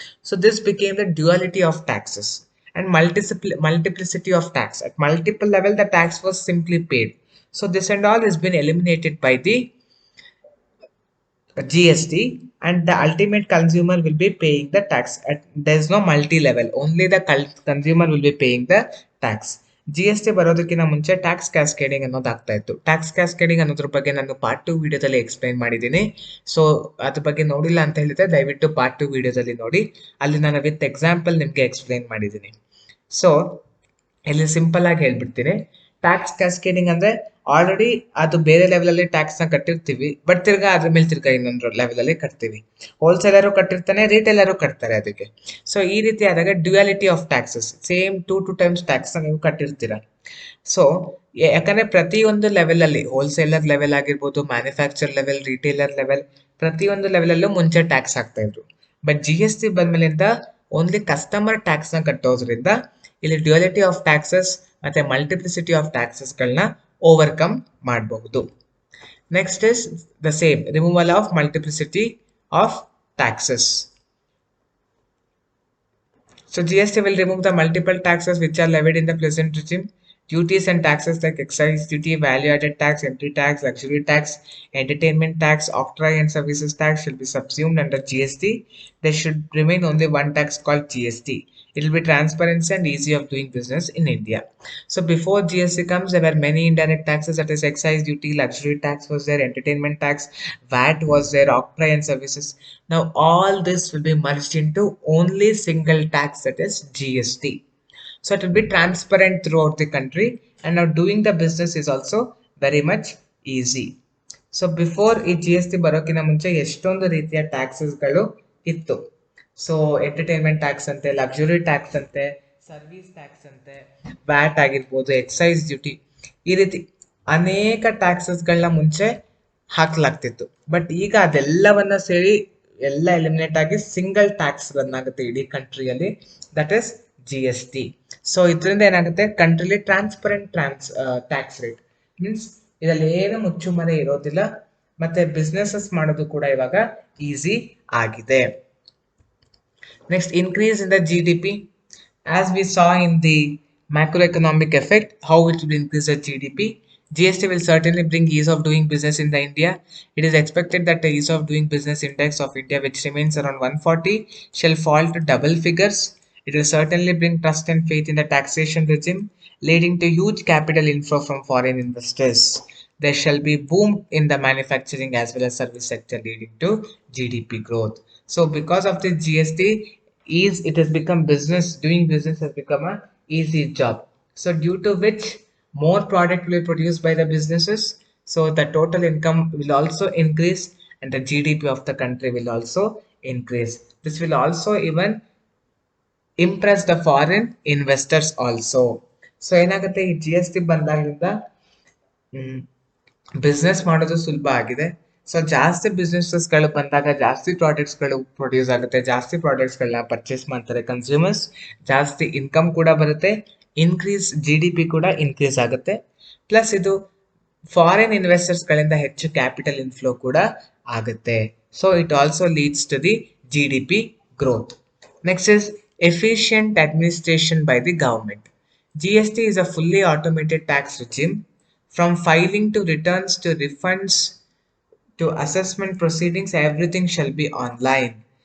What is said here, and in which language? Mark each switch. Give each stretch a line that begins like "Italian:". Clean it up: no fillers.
English: So this became the duality of taxes and multiplicity of tax. At multiple level the tax was simply paid. So this and all has been eliminated by the GST, and the ultimate consumer will be paying the tax. There is no multi-level, only the consumer will be paying the tax.
Kannada: GST ಬರೋದಕ್ಕಿಂತ ಮುಂಚೆ tax cascading ಅನ್ನೋದು ಆಗ್ತಾ ಇತ್ತು. Tax cascading ಅನ್ನೋದ್ರ ಬಗ್ಗೆ ನಾನು part 2 ವಿಡಿಯೋದಲ್ಲಿ explain ಮಾಡಿದ್ದೀನಿ. ಸೊ ಅದ್ರ ಬಗ್ಗೆ ನೋಡಿಲ್ಲ ಅಂತ ಹೇಳಿದ್ರೆ ದಯವಿಟ್ಟು ಪಾರ್ಟ್ 2 ವಿಡಿಯೋದಲ್ಲಿ ನೋಡಿ, ಅಲ್ಲಿ ನಾನು ವಿತ್ ಎಕ್ಸಾಂಪಲ್ ನಿಮಗೆ ಎಕ್ಸ್ಪ್ಲೈನ್ ಮಾಡಿದ್ದೀನಿ. ಸೊ ಇಲ್ಲಿ ಸಿಂಪಲ್ ಆಗಿ ಹೇಳ್ಬಿಡ್ತೀನಿ. ಟ್ಯಾಕ್ಸ್ ಕ್ಯಾಸ್ಕೇಡಿಂಗ್ ಅಂದ್ರೆ ಆಲ್ರೆಡಿ ಅದು ಬೇರೆ ಲೆವೆಲ್ ಅಲ್ಲಿ ಟ್ಯಾಕ್ಸ್ ನ ಕಟ್ಟಿರ್ತೀವಿ, ಬಟ್ ತಿರ್ಗಾ ಅದ್ರ ಮೇಲೆ ತಿರ್ಗಾ ಇನ್ನೊಂದು ಲೆವೆಲ್ ಅಲ್ಲಿ ಕಟ್ತೀವಿ. ಹೋಲ್ಸೇಲರು ಕಟ್ಟಿರ್ತಾನೆ, ರಿಟೇಲರು ಕಟ್ತಾರೆ ಅದಕ್ಕೆ. ಸೊ ಈ ರೀತಿ ಆದಾಗ duality of taxes, same 2 times tax ನೀವು ಕಟ್ಟಿರ್ತೀರಾ. ಸೊ ಯಾಕಂದ್ರೆ ಪ್ರತಿಯೊಂದು ಲೆವೆಲ್ ಅಲ್ಲಿ, ಹೋಲ್ಸೇಲರ್ ಲೆವೆಲ್ ಆಗಿರ್ಬೋದು, ಮ್ಯಾನುಫ್ಯಾಕ್ಚರ್ ಲೆವೆಲ್, ರಿಟೇಲರ್ ಲೆವೆಲ್, ಪ್ರತಿಯೊಂದು ಲೆವೆಲ್ ಅಲ್ಲೂ ಮುಂಚೆ ಟ್ಯಾಕ್ಸ್ ಹಾಕ್ತಾ ಇದ್ರು. But GST ಬಂದ್ಮೇಲಿಂದ only customer tax ನ ಕಟ್ಟೋದ್ರಿಂದ ಇಲ್ಲಿ ಡ್ಯುಯಾಲಿಟಿ ಆಫ್ ಟ್ಯಾಕ್ಸಸ್ ಮತ್ತೆ ಮಲ್ಟಿಪ್ಲಿಸಿಟಿ ಆಫ್ ಟ್ಯಾಕ್ಸಸ್ ಗಳನ್ನ ಓವರ್ಕಮ್ ಮಾಡಬಹುದು.
English: Next is the same removal of multiplicity of taxes. So GST will remove the multiple taxes which are levied in the present regime. Duties and taxes like excise duty, value added tax, entry tax, luxury tax, entertainment tax, octroi and services tax should be subsumed under GST. There should remain only one tax called GST. It will be transparency and easy of doing business in India. So before GST comes, there were many indirect taxes, that is excise duty, luxury tax was there, entertainment tax, VAT was there, octroi and services. Now all this will be merged into only single tax, that is GST. So it will be transparent throughout the country, and now doing the business is also very much easy.
Kannada: So before ಈ G S T ಬರೋಕ್ಕಿಂತ ಮುಂಚೆ ಎಷ್ಟೊಂದು ರೀತಿಯ ಟ್ಯಾಕ್ಸಸ್ಗಳು ಇತ್ತು. So entertainment tax ಅಂತೆ, luxury tax ಅಂತೆ, service tax ಅಂತೆ, watt ಆಗಿರ್ಬೋದು, ಎಕ್ಸೈಸ್ ಡ್ಯೂಟಿ, ಈ ರೀತಿ ಅನೇಕ ಟ್ಯಾಕ್ಸಸ್ಗಳನ್ನ ಮುಂಚೆ ಹಾಕಲಾಗ್ತಿತ್ತು. ಬಟ್ ಈಗ ಅದೆಲ್ಲವನ್ನ ಸೇರಿ ಎಲ್ಲ ಎಲಿಮಿನೇಟ್ ಆಗಿ ಸಿಂಗಲ್ ಟ್ಯಾಕ್ಸ್ ರನ್ ಆಗುತ್ತೆ ಇಡೀ ಕಂಟ್ರಿಯಲ್ಲಿ,
English: That is G S T.
Kannada: So ಇದರಿಂದ ಏನಾಗುತ್ತೆ, ಕಂಟ್ರಿಲಿ ಟ್ರಾನ್ಸ್ಪರೆಂಟ್ ಟ್ಯಾಕ್ಸ್ ರೇಟ್ ಮೀನ್ಸ್ ಇದರಲ್ಲಿ ಏನು ಮುಚ್ಚುಮರೆ ಇರೋದಿಲ್ಲ, ಮತ್ತೆ ಬಿಸ್ನೆಸಸ್ ಮಾಡೋದು ಕೂಡ ಇವಾಗ ಈಸಿ ಆಗಿದೆ.
English: Next, increase in the G D P. As we saw in the macroeconomic effect, how it will increase the GDP. GST will certainly bring ease of doing business in the India. It is expected that the ease of doing business index of India, which remains around 140, shall fall to double figures. It will certainly bring trust and faith in the taxation regime, leading to huge capital inflow from foreign investors. There shall be boom in the manufacturing as well as service sector, leading to GDP growth. So because of the GST, it has become doing business has become a easy job. So due to which more product will be produced by the businesses, so the total income will also increase and the GDP of the country will also increase. This will also even impress the foreign investors also.
Kannada: So ಏನಾಗುತ್ತೆ, ಈ G S T ಬಂದಾಗಿಂದ business ಮಾಡೋದು ಸುಲಭ ಆಗಿದೆ. So ಜಾಸ್ತಿ ಬಿಸ್ನೆಸಸ್ಗಳು ಬಂದಾಗ ಜಾಸ್ತಿ ಪ್ರಾಡಕ್ಟ್ಸ್ಗಳು produce ಆಗುತ್ತೆ, ಜಾಸ್ತಿ ಪ್ರಾಡಕ್ಟ್ಸ್ಗಳನ್ನ ಪರ್ಚೇಸ್ ಮಾಡ್ತಾರೆ ಕನ್ಸ್ಯೂಮರ್ಸ್, ಜಾಸ್ತಿ ಇನ್ಕಮ್ ಕೂಡ ಬರುತ್ತೆ, ಇನ್ಕ್ರೀಸ್ ಜಿ ಡಿ ಪಿ ಕೂಡ ಇನ್ಕ್ರೀಸ್ ಆಗುತ್ತೆ. ಪ್ಲಸ್ ಇದು ಫಾರಿನ್ ಇನ್ವೆಸ್ಟರ್ಸ್ಗಳಿಂದ ಹೆಚ್ಚು ಕ್ಯಾಪಿಟಲ್ ಇನ್ಫ್ಲೋ ಕೂಡ ಆಗುತ್ತೆ.
English: So it also leads to the G D P growth. Next is efficient administration by the government. GST is a fully automated tax regime. From filing to returns to refunds to assessment proceedings, everything shall be online.